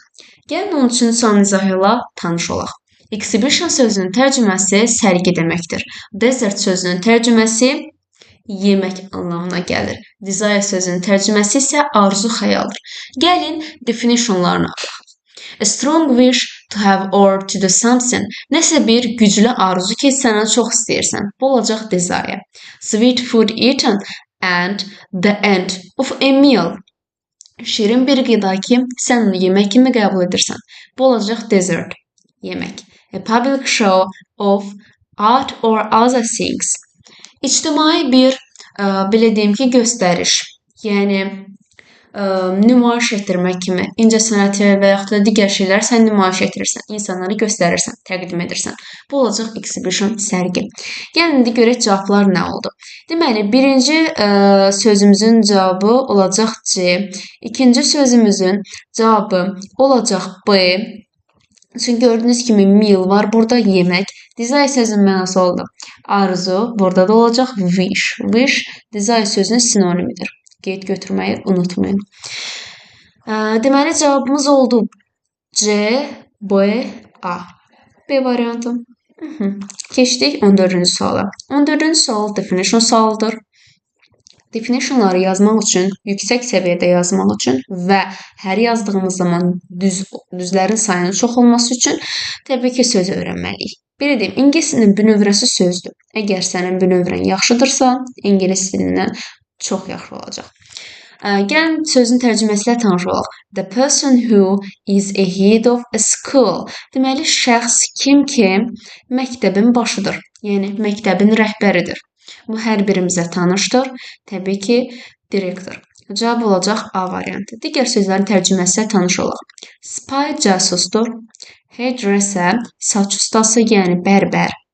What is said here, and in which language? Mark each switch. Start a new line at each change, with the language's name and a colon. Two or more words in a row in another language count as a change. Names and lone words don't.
Azerbaijani: Gəlin onun üçün son izahı ilə tanış olaq. Exhibition sözünün tərcüməsi sərgi deməkdir. Desert sözünün tərcüməsi yemək anlamına gəlir. Desire sözünün tərcüməsi isə arzu, xəyaldır. Gəlin definitionlarına baxaq.
English: A strong wish to have or to do something.
Azerbaijani: Nəsə bir güclü arzu ki, sənə çox istəyirsən. Bu olacaq desire.
English: Sweet food eaten and the end of a meal.
Azerbaijani: Şirin bir qida ki, sən onu yemək kimi qəbul edirsən. Bu olacaq dessert. Yemək.
English: A public show of art or other things.
Azerbaijani: İctimai bir, belə deyim ki, göstəriş, yəni nümayiş etdirmək kimi incəsənəti və yaxud da digər şeylər sən nümayiş etdirirsən, insanlara göstərirsən, təqdim edirsən. Bu olacaq exhibition, sərgi. Gəlin indi görək cavablar nə oldu. Deməli, birinci sözümüzün cavabı olacaq C, ikinci sözümüzün cavabı olacaq B. Çünki gördüyünüz kimi meal var, burada yemək. Desire sözünün mənası oldu. Arzu, burada da olacaq wish. Wish, desire sözünün sinonimidir. Qeyd götürməyi unutmayın. Deməli, cavabımız oldu C, B, A. B variantı. Keçdik 14-cü suala. 14-cü sual definition sualıdır. Definitionları yazmaq üçün, yüksək səviyyədə yazmaq üçün və hər yazdığımız zaman düzlərin sayının çox olması üçün təbii ki, söz öyrənməliyik. Belə deyim, ingilis dilinin bünövrəsi sözdür. Əgər sənin bünövrən yaxşıdırsa, ingilis dilindən çox yaxşı olacaq. Gəlin sözün tərcüməsi ilə tanış olaq.
English: The person who is a head of a school.
Azerbaijani: Deməli, şəxs kim ki, məktəbin başıdır. Yəni, məktəbin rəhbəridir. Bu hər birimizə tanışdır. Təbii ki, direktor. Cavab olacaq A variantı. Digər sözlərin tərcüməsi ilə tanış olaq. Spy casusdur. Hairdresser, saç ustası, yəni bərbər.